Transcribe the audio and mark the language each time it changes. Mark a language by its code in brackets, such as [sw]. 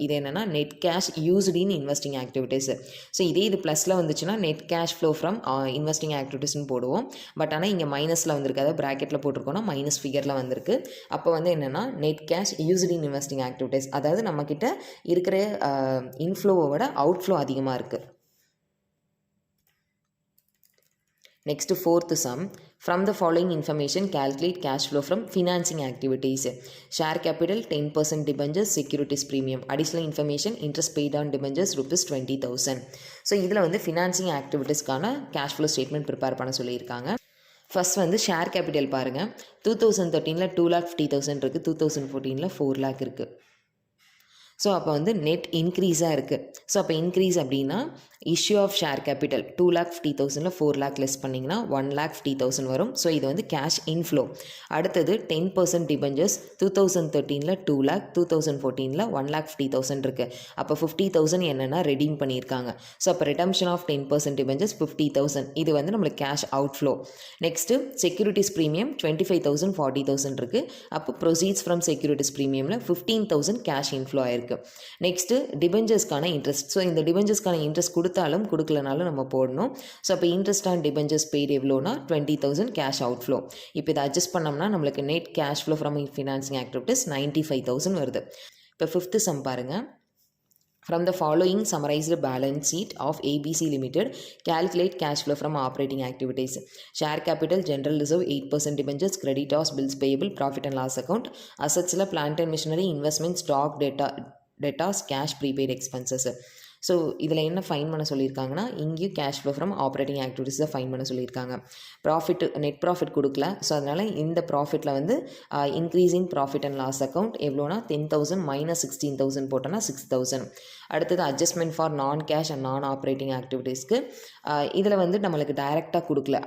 [ta] இது என்னென்னா net cash used இன் investing activities. So இதே இது ப்ளஸில் வந்துச்சுன்னா net cash flow from investing ஆக்டிவிட்டீஸ்னு போடுவோம். பட் ஆனால் இங்கே மைனஸில் வந்திருக்கு, அதாவது ப்ராக்கெட்டில் போட்டிருக்கோன்னா மைனஸ் ஃபிகரில் வந்திருக்கு. அப்போ வந்து என்னென்னா நெட் கேஷ் யூஸ்டு இன் இன்வெஸ்டிங் ஆக்டிவிட்டீஸ், அதாவது நம்மக்கிட்ட இருக்கிற இன்ஃப்ளோவோட அவுட்ஃப்ளோ அதிகமாக இருக்குது. [en] Next, fourth sum. From the following information, calculate cash flow from financing activities. Share capital 10% debentures, securities premium. Additional information, interest paid on debentures rupees 20,000. [ta] So இதில் வந்து financing ஆக்டிவிட்டீஸ்க்கான cash flow statement prepare பண்ண சொல்லியிருக்காங்க. First வந்து share capital பாருங்கள். 2013 2,50,000 இருக்குது, 2014 4 lakh இருக்குது. So அப்போ வந்து நெட் இன்க்ரீஸாக இருக்குது. ஸோ அப்போ இன்க்ரீஸ் அப்படின்னா issue of share capital 2,50,000 4 lakh less பண்ணிங்கன்னா 1,50,000 வரும். ஸோ இது வந்து கேஷ் இன்ஃப்ளோ. அடுத்தது 10% டிபெஞ்சர்ஸ் 2013 2 lakh, 2014 1,50,000 இருக்குது. அப்போ 50,000 என்னென்னா ரெடீம் பண்ணியிருக்காங்க. ஸோ அப்போ ரிடம்ஷன் ஆஃப் 10% டிபெஞ்சர்ஸ் 50,000. இது வந்து நம்மளுக்கு cash outflow. Next securities premium 25,000 40,000 இருக்குது. அப்போ proceeds from securities ப்ரீமியமில் 15,000 cash inflow ஆயிருக்கு. இருக்குது. Next டிபெஞ்சர்ஸ்க்கான interest. ஸோ இந்த டிபெஞ்சர்ஸ்க்கான இன்ட்ரெஸ்ட் கொடுத்தாலும் கொடுக்கலனாலும் நம்ம போடணும். ஸோ அப்போ இன்ட்ரெஸ்ட் ஆன் டிபெஞ்சர்ஸ் பெய்டு எவ்வளோனா 20,000 கேஷ் அவுட்ஃப்ளோ. இப்போ இதை அட்ஜஸ்ட் பண்ணோம்னா நம்மளுக்கு net cash flow from financing activities 95,000 வருது. இப்போ 5th சம் பாருங்கள். [en] From the following summarized balance sheet of ABC Limited, calculate cash flow from operating activities. Share capital, general reserve 8% debentures, creditors, bills payable, profit and loss account, assets la plant and machinery, investment, stock, debtors, cash, prepaid expenses. [ta] So இதில் என்ன fine பண்ண சொல்லியிருக்காங்கன்னா இங்கேயும் cash flow from operating activities தான் fine பண்ண சொல்லியிருக்காங்க. Net profit கொடுக்கல. So அதனால் இந்த ப்ராஃபிட்டில் வந்து increasing profit and loss account எவ்வளோனா 10,000 மைனஸ் 16,000 போட்டோன்னா 6,000. அடுத்தது அட்ஜஸ்ட்மெண்ட் ஃபார் நான் கேஷ் அண்ட் நான் ஆப்ரேட்டிங் ஆக்டிவிட்டீஸ்க்கு இதில் வந்து நம்மளுக்கு டைரெக்டாக கொடுக்கல.